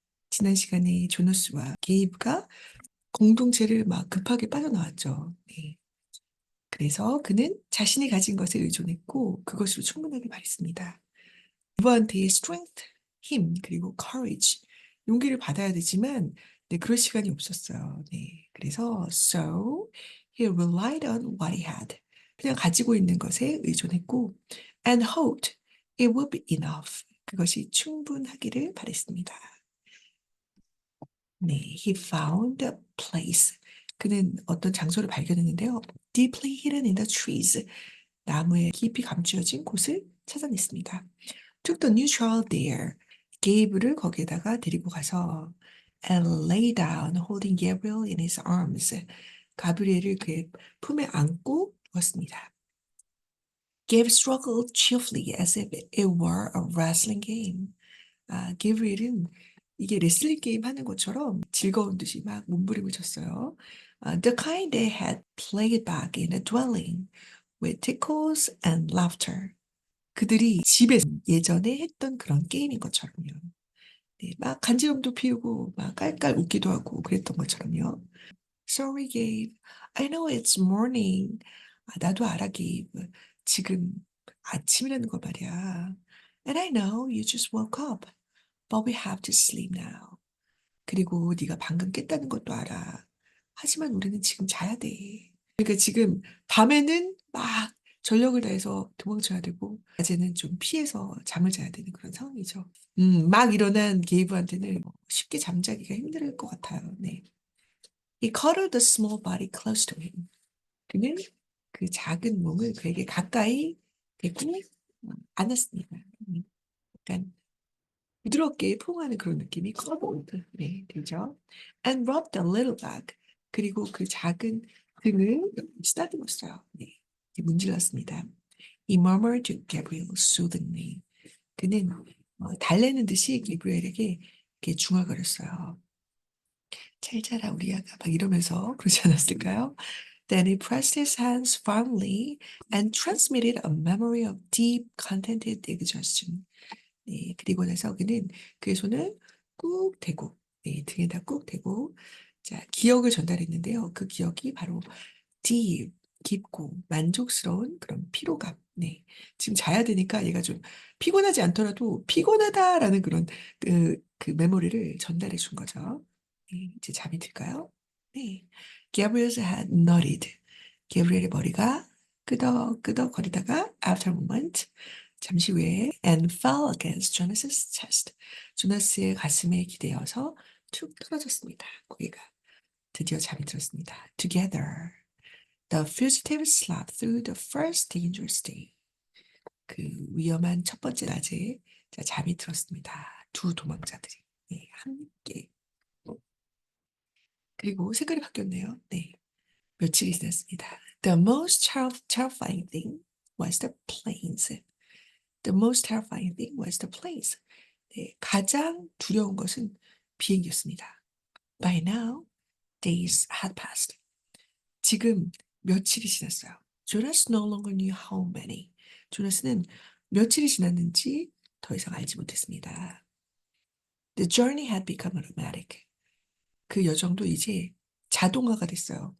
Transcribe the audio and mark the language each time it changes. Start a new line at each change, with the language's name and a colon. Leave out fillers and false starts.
Korean: 지난 시간에 조너스와 게이브가 공동체를 막 급하게 빠져나왔죠. 네. 그래서 그는 자신이 가진 것에 의존했고 그것으로 충분하게 말했습니다. 부부한테 strength, 힘, 그리고 courage, 용기를 받아야 되지만 네, 그럴 시간이 없었어요. 네. 그래서
English: so he relied on what he had.
Korean: 그냥 가지고 있는 것에 의존했고
English: and hoped it would be enough.
Korean: 그것이 충분하기를 바랬습니다.
English: 네, he found a place.
Korean: 그는 어떤 장소를 발견했는데요.
English: deeply hidden in the trees.
Korean: 나무에 깊이 감추어진 곳을 찾아냈습니다.
English: took the new child there.
Korean: 게이브를 거기에다가 데리고 가서
English: and lay down holding Gabriel in his arms.
Korean: 가브리엘을 그의 품에 안고 누웠습니다.
English: Gabe struggled cheerfully as if it were a wrestling game.
Korean: 아, 게브리엘은 이게 레슬링 게임 하는 것처럼 즐거운 듯이 막 몸부림을 쳤어요.
English: The kind they had played back in the dwelling with tickles and laughter.
Korean: 그들이 집에서 예전에 했던 그런 게임인 것처럼요. 네, 막 간지럼도 피우고 막 깔깔 웃기도 하고 그랬던 것처럼요.
English: Sorry, Gabe. I know it's morning.
Korean: 아, 나도 알아,
English: Gabe.
Korean: 지금 아침이라는 거 말이야.
English: And I know you just woke up, but we have to sleep now.
Korean: 그리고 네가 방금 깼다는 것도 알아. 하지만 우리는 지금 자야 돼. 그러니까 지금 밤에는 막 전력을 다해서 도망쳐야 되고 낮에는 좀 피해서 잠을 자야 되는 그런 상황이죠. 막 일어난 게이브한테는 쉽게 잠자기가 힘들 것 같아요. 네.
English: He cuddled the small body close to him.
Korean: 그는 그 작은 몸을 그에게 가까이 대고 안았습니다. 약간 부드럽게 포옹하는 그런 느낌이 cuddled 네, 되죠.
English: And rubbed a little back.
Korean: 그리고 그 작은 등을 쓰다듬었어요. 네, 문질렀습니다.
English: He murmured to Gabriel soothingly.
Korean: 그는 달래는 듯이 게브리엘에게 이렇게 중얼거렸어요. 잘 자라 우리 아가 막 이러면서 그러지 않았을까요?
English: Then he pressed his hands firmly and transmitted a memory of deep contented exhaustion.
Korean: 네, 그리고 나서 그는 그의 손을 꾹 대고, 네, 등에다 꾹 대고, 자, 기억을 전달했는데요. 그 기억이 바로 deep, 깊고 만족스러운 그런 피로감. 네. 지금 자야 되니까 얘가 좀 피곤하지 않더라도 피곤하다라는 그런 그 메모리를 전달해 준 거죠. 네, 이제 잠이 들까요? 네.
English: Gabriel's head nodded.
Korean: 게브리엘의 머리가 끄덕끄덕 거리다가
English: after a moment
Korean: 잠시 후에
English: and fell against Jonas's chest.
Korean: 조나스의 가슴에 기대어서 툭 떨어졌습니다. 고개가 드디어 잠이 들었습니다.
English: Together. The fugitive slept through the first dangerous day.
Korean: 그 위험한 첫 번째 낮에 자, 잠이 들었습니다. 두 도망자들이 네, 함께. 그리고 색깔이 바뀌었네요. 네, 며칠이 지났습니다.
English: The most terrifying thing was the plains. The most terrifying thing was the plains.
Korean: 네, 가장 두려운 것은 비행기였습니다.
English: By now, days had passed.
Korean: 지금 며칠이 지났어요.
English: Jonas no longer knew how many.
Korean: 조나스는 며칠이 지났는지 더 이상 알지 못했습니다.
English: The journey had become automatic.
Korean: 그 여정도 이제 자동화가 됐어요.